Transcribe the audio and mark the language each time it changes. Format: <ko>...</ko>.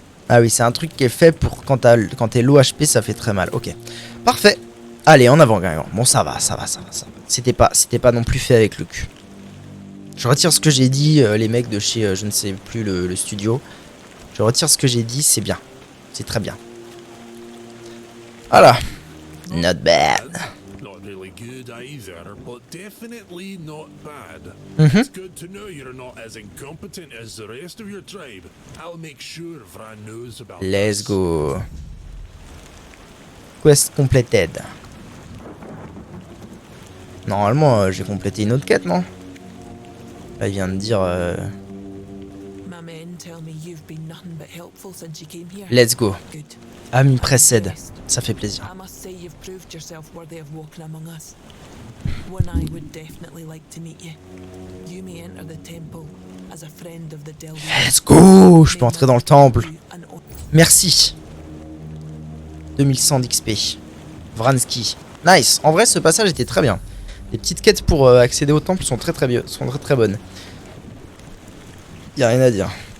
<fr>Ah oui, c'est un truc qui est fait pour quand t'es low HP, ça fait très mal. Ok, parfait. Allez, en avant, Guingamp. Bon, ça va. C'était pas non plus fait avec le cul. Je retire ce que j'ai dit, les mecs de chez, je ne sais plus, le studio. Je retire ce que j'ai dit, c'est bien. C'est très bien. Voilà.</fr> <en>Not bad. Not really good either, but definitely not bad. Mhm. It's good to know you're not as incompetent as the rest of your tribe. I'll make sure Vran knows about Let's this. go. Quest completed.</en> <fr>Normalement, j'ai complété une autre quête, non? Là, il vient de dire...</fr> <en>My men tell me you've been nothing but helpful since you came here. Let's go. Good.</en> <fr>Ami précède. Ça fait plaisir.</fr> <en>I must say you've proved yourself worthy of walking among us. One I would definitely like to meet you. You may enter the temple as a friend of the Delver. Let's go.</en> <fr>Je peux entrer dans le temple. Merci. 2100 d'XP. Vransky. Nice. En vrai, ce passage était très bien. Les petites quêtes pour accéder au temple sont très bonnes. Y a rien à dire.</fr>